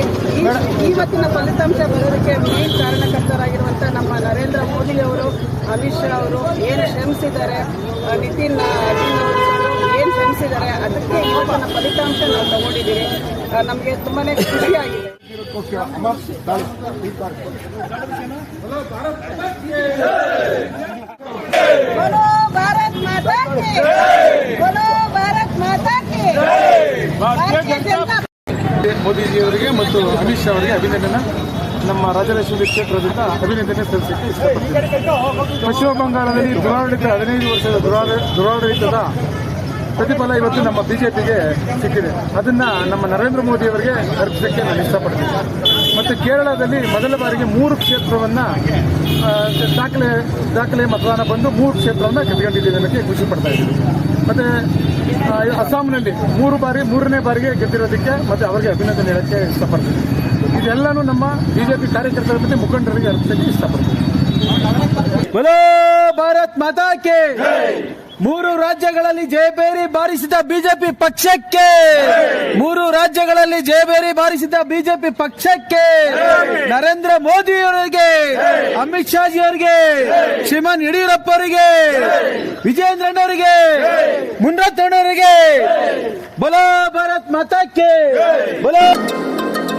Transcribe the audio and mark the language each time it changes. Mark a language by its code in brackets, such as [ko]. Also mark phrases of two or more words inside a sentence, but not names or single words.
[kn] ಇವತ್ತಿನ ಫಲಿತಾಂಶ ಬರೋದಕ್ಕೆ ಮೇನ್ ಕಾರಣಕರ್ತರಾಗಿರುವಂಥ ನಮ್ಮ ನರೇಂದ್ರ ಮೋದಿ ಅವರು, ಅಮಿತ್ ಶಾ ಅವರು ಏನು ಶ್ರಮಿಸಿದ್ದಾರೆ, ನಿತಿನ್ ಅವರು ಏನು ಶ್ರಮಿಸಿದ್ದಾರೆ, ಅದಕ್ಕೆ ಇವತ್ತಿನ ಫಲಿತಾಂಶ ನಾವು ತಗೊಂಡಿದ್ದೀವಿ. ನಮಗೆ ತುಂಬಾನೇ ಖುಷಿಯಾಗಿದೆ. [hi] बोलो भारत माता की, बोलो भारत माता की। [kn] ಮೋದಿಜಿಯವರಿಗೆ ಮತ್ತು ಅಮಿತ್ ಶಾ ಅವರಿಗೆ ಅಭಿನಂದನೆ. ನಮ್ಮ ರಾಜರಾಜೇಶ್ವರಿ ಕ್ಷೇತ್ರದಿಂದ ಅಭಿನಂದನೆ ಸಲ್ಲಿಸಲಿಕ್ಕೆ ಇಷ್ಟಪಡ್ತೀನಿ. ಪಶ್ಚಿಮ ಬಂಗಾಳದಲ್ಲಿ 15 ವರ್ಷದ ದುರಾಡಳಿತದ ಪ್ರತಿಫಲ ಇವತ್ತು ನಮ್ಮ ಬಿಜೆಪಿಗೆ ಸಿಕ್ಕಿದೆ. ಅದನ್ನ ನಮ್ಮ ನರೇಂದ್ರ ಮೋದಿ ಅವರಿಗೆ ಅರ್ಪಿಸಕ್ಕೆ ನಾನು ಇಷ್ಟಪಡ್ತೀನಿ. ಮತ್ತು ಕೇರಳದಲ್ಲಿ ಮೊದಲ ಬಾರಿಗೆ 3 ಕ್ಷೇತ್ರವನ್ನ ದಾಖಲೆ ಮತದಾನ ಬಂದು 3 ಕ್ಷೇತ್ರವನ್ನ ಗೆದ್ದುಕೊಂಡಿದ್ದೀವಿ ಅನ್ನೋಕ್ಕೆ ಖುಷಿ ಪಡ್ತಾ ಇದ್ದೀವಿ. ಮತ್ತೆ ಅಸ್ಸಾಂನಲ್ಲಿ 3ನೇ ಬಾರಿಗೆ ಗೆದ್ದಿರೋದಕ್ಕೆ ಮತ್ತೆ ಅವರಿಗೆ ಅಭಿನಂದನೆ ಹೇಳಕ್ಕೆ ಇಷ್ಟಪಡ್ತೀನಿ. ಇದೆಲ್ಲನೂ ನಮ್ಮ ಬಿಜೆಪಿ ಕಾರ್ಯಕರ್ತರ ಮತ್ತು ಮುಖಂಡರಿಗೆ ಅರ್ಪಿಸಕ್ಕೆ ಇಷ್ಟಪಡ್ತೀನಿ. [hi] बोलो भारत माता के। [kn] 3 ರಾಜ್ಯಗಳಲ್ಲಿ ಜಯಬೇರಿ ಬಾರಿಸಿದ ಬಿಜೆಪಿ ಪಕ್ಷಕ್ಕೆ, 3 ರಾಜ್ಯಗಳಲ್ಲಿ ಜಯಬೇರಿ ಬಾರಿಸಿದ ಬಿಜೆಪಿ ಪಕ್ಷಕ್ಕೆ, ನರೇಂದ್ರ ಮೋದಿ ಅವರಿಗೆ, ಅಮಿತ್ ಶಾ ಜಿ ಅವರಿಗೆ, ಶ್ರೀಮಾನ್ ಯಡಿಯೂರಪ್ಪ ಅವರಿಗೆ, ವಿಜಯೇಂದ್ರಣ್ಣವರಿಗೆ, ಮುನ್ರತ್ನವರಿಗೆ, [hi] बोलो भारत माता के, बोलो